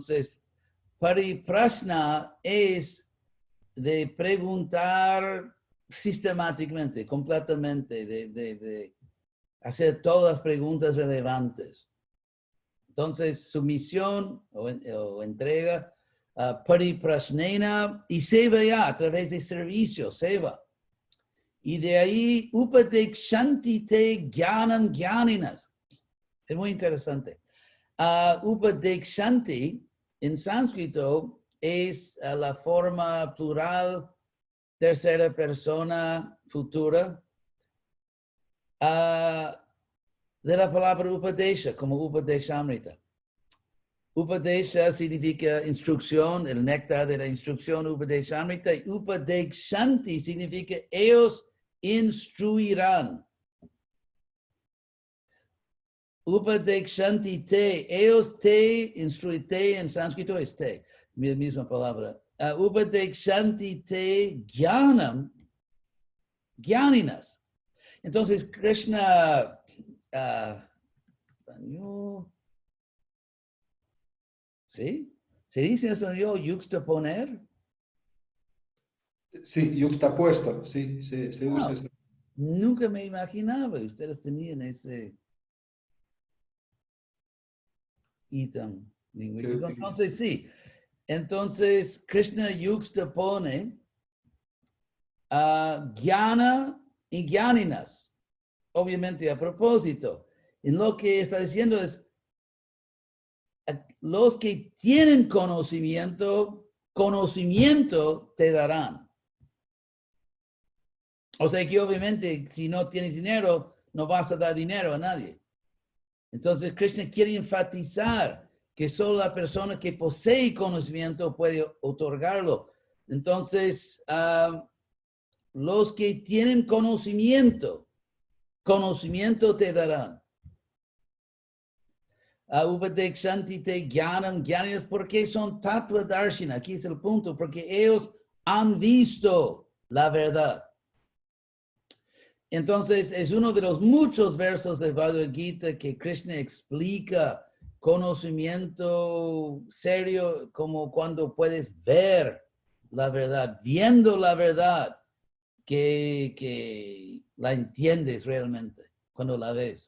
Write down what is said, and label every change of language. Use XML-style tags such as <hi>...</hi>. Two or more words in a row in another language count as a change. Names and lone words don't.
<es>Entonces, Pariprashna es de preguntar sistemáticamente, completamente, de hacer todas las preguntas relevantes. Entonces, su misión o entrega, pariprashnena y seva ya a través de servicio, seva. Y de ahí,</es> <sa>उपदेक्ष्यन्ति ते ज्ञानं ज्ञानिनस्.</sa> <es>Es muy interesante. Upadekshanti en sánscrito es la forma plural, tercera persona futura, de la palabra Upadesha, como Upadeshamrita. Upadesha significa instrucción, el néctar de la instrucción, Upadeshamrita. Y Upadekshanti significa ellos instruirán.</es> <sa>उपदेक्ष्यन्ति ते,</sa> <es>ellos te instruirán, te en sánscrito es te, misma palabra.</es> <sa>उपदेक्ष्यन्ति ते ज्ञानं ज्ञानिनस्.</sa> <es>Entonces, Krishna, español, ¿sí? ¿Se dice en español yuxtaponer? Sí, yuxtapuesto, sí, se usa Wow. eso. Nunca me imaginaba que ustedes tenían ese ítem lingüístico. utiliza. Entonces, sí. Entonces, Krishna yuxtapone jnana y jnaninas. Obviamente, a propósito. En lo que está diciendo es, los que tienen conocimiento te darán. O sea que obviamente si no tienes dinero, no vas a dar dinero a nadie. Entonces Krishna quiere enfatizar que solo la persona que posee conocimiento puede otorgarlo. Entonces, los que tienen conocimiento te darán.</es> <sa>उपदेक्ष्यन्ति ते ज्ञानं ज्ञानिनस्,</sa> <es>porque son</es> <sa>तत्त्व दर्शिन.</sa> <es>Aquí es el punto, porque ellos han visto la verdad. Entonces, es uno de los muchos versos de Bhagavad Gita que Krishna explica conocimiento serio como cuando puedes ver la verdad, viendo la verdad, que la entiendes realmente cuando la ves.</es>